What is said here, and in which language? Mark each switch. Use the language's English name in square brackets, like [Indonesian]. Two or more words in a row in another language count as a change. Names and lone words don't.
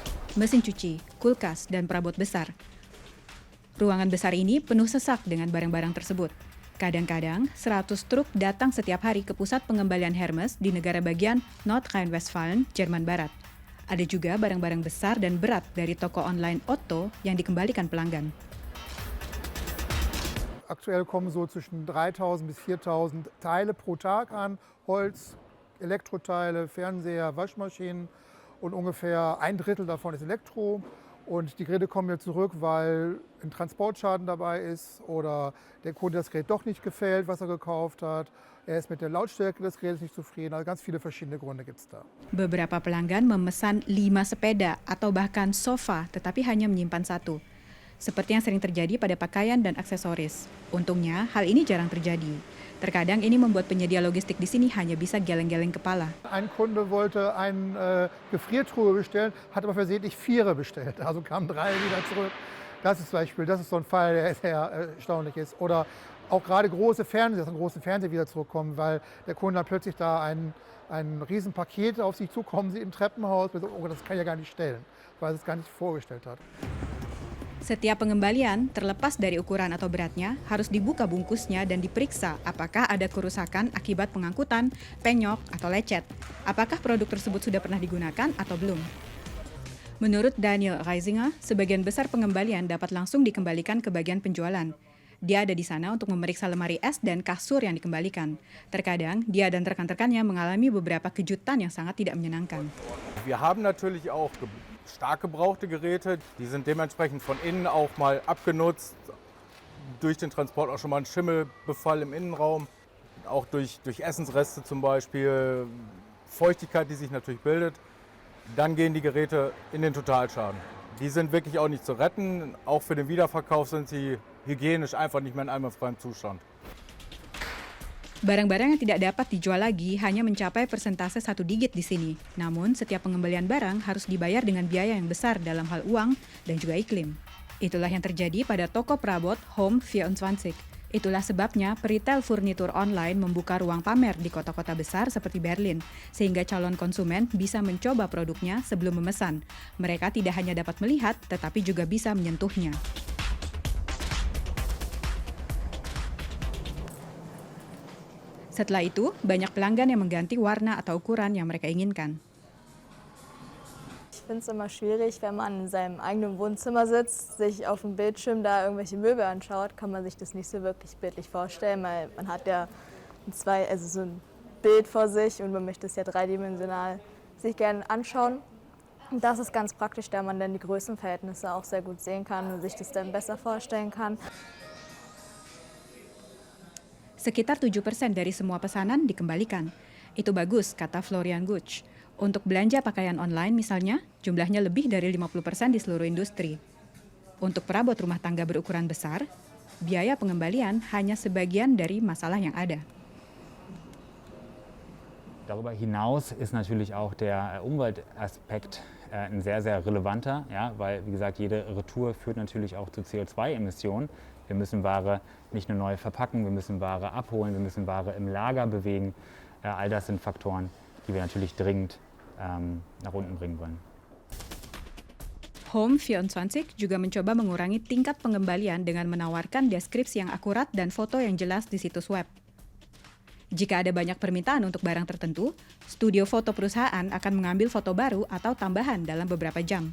[Indonesian] mesin cuci, kulkas, dan perabot besar. Ruangan besar ini penuh sesak dengan barang-barang tersebut. Kadang-kadang, 100 truk datang setiap hari ke pusat pengembalian Hermes di negara bagian Nordrhein-Westfalen, Jerman Barat. Ada juga barang-barang besar dan berat dari toko online Otto yang dikembalikan pelanggan. [German] Aktuell kommen so zwischen 3.000 bis 4.000 Teile pro Tag an. Holz, Elektroteile, Fernseher, Waschmaschinen und ungefähr ein Drittel davon ist Elektro. Und die Geräte kommen jetzt zurück, weil ein Transportschaden dabei ist oder der Kunde das Gerät doch nicht gefällt, was er gekauft hat. Er ist mit der Lautstärke des Gerätes nicht zufrieden. Also ganz viele verschiedene Gründe gibt es da. [Indonesian] Beberapa pelanggan memesan 5 sepeda atau bahkan sofa, tetapi hanya menyimpan satu. Seperti yang sering terjadi pada pakaian dan aksesoris. Untungnya, hal ini jarang terjadi. Terkadang ini membuat penyedia logistik di sini hanya bisa geleng-geleng kepala. [German] Ein Kunde wollte eine Gefriertruhe bestellen, hat aber versehentlich 4 bestellt. Also kamen 3 wieder zurück. Das ist so ein Fall, der sehr erstaunlich ist. Oder auch gerade große Fernseher, dass ein großer Fernseher wieder zurückkommen, weil der Kunde dann plötzlich da ein Riesenpaket auf sich zukommen sieht im Treppenhaus. Oh, das kann ich ja gar nicht stellen, weil es gar nicht vorgestellt hat. [Indonesian] Setiap pengembalian, terlepas dari ukuran atau beratnya, harus dibuka bungkusnya dan diperiksa apakah ada kerusakan akibat pengangkutan, penyok, atau lecet. Apakah produk tersebut sudah pernah digunakan atau belum? Menurut Daniel Reisinger, sebagian besar pengembalian dapat langsung dikembalikan ke bagian penjualan. Dia ada di sana untuk memeriksa lemari es dan kasur yang dikembalikan. Terkadang, dia dan rekan-rekannya mengalami beberapa kejutan yang sangat tidak menyenangkan. [German] Wir haben natürlich auch stark gebrauchte Geräte, die sind dementsprechend von innen auch mal abgenutzt, durch den Transport auch schon mal ein Schimmelbefall im Innenraum, auch durch Essensreste zum Beispiel, Feuchtigkeit, die sich natürlich bildet. Dann gehen die Geräte in den Totalschaden. Die sind wirklich auch nicht zu retten, auch für den Wiederverkauf sind sie hygienisch einfach nicht mehr in einwandfreiem Zustand. [Indonesian] Barang-barang yang tidak dapat dijual lagi hanya mencapai persentase 1 digit di sini. Namun, setiap pengembalian barang harus dibayar dengan biaya yang besar dalam hal uang dan juga iklim. Itulah yang terjadi pada toko perabot Home24. Itulah sebabnya peritel furnitur online membuka ruang pamer di kota-kota besar seperti Berlin, sehingga calon konsumen bisa mencoba produknya sebelum memesan. Mereka tidak hanya dapat melihat, tetapi juga bisa menyentuhnya. Setelah itu, banyak pelanggan yang mengganti warna atau ukuran yang mereka inginkan. [German] Ich finde es immer schwierig, wenn man in seinem eigenen Wohnzimmer sitzt, sich auf dem Bildschirm da irgendwelche Möbel anschaut, kann man sich das nicht so wirklich bildlich vorstellen, weil man hat ja so ein Bild vor sich und man möchte es ja dreidimensional sich gerne anschauen. Und das ist ganz praktisch, da man dann die Größenverhältnisse auch sehr gut sehen kann und sich das dann besser vorstellen kann. [Indonesian] Sekitar 7% dari semua pesanan dikembalikan. Itu bagus, kata Florian Gutsch. Untuk belanja pakaian online misalnya, jumlahnya lebih dari 50% di seluruh industri. Untuk perabot rumah tangga berukuran besar, biaya pengembalian hanya sebagian dari masalah yang ada. [German] Darüber hinaus ist natürlich auch der Umweltaspekt ein sehr, sehr relevanter, ja, weil, wie gesagt, jede Retour führt natürlich auch zu CO2-Emissionen. Wir müssen Ware nicht nur neu verpacken, wir müssen Ware abholen, wir müssen Ware im Lager bewegen. All das sind Faktoren, die wir natürlich dringend nach unten bringen wollen. [Indonesian] Home24 juga mencoba mengurangi tingkat pengembalian dengan menawarkan deskripsi yang akurat dan foto yang jelas di situs web. Jika ada banyak permintaan untuk barang tertentu, studio foto perusahaan akan mengambil foto baru atau tambahan dalam beberapa jam.